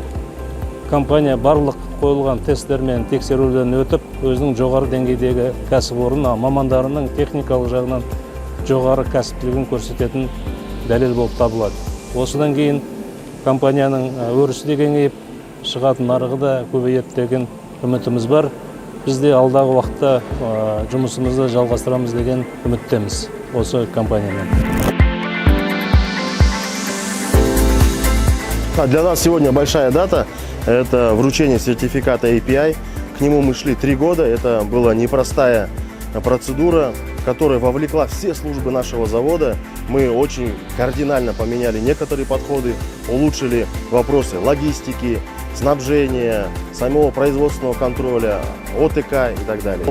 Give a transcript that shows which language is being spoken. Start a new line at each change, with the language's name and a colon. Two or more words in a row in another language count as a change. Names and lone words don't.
Kazakh: Компания барлық қойылған тесттер мен тексеруден өтіп, өзінің жоғары деңгейдегі кәсіпорын мамандарының техникалық жағынан жоғары кәсіптілігін көрсететін дәлел болып табылады. Осыдан кейін компанияның өрісі де кеңейіп, шығатын нарығы да көбейеді деген үмітіміз бар. Біз де алдағы уақытта жұмысымызды жалғастырамыз деген үміттеміз осы компаниямен.
Russian: Для нас сегодня большая дата. Это вручение сертификата API. К нему мы шли 3 года. Это была непростая процедура, которая вовлекла все службы нашего завода. Мы очень кардинально поменяли некоторые подходы, улучшили вопросы логистики, снабжения, самого производственного контроля, ОТК и так далее.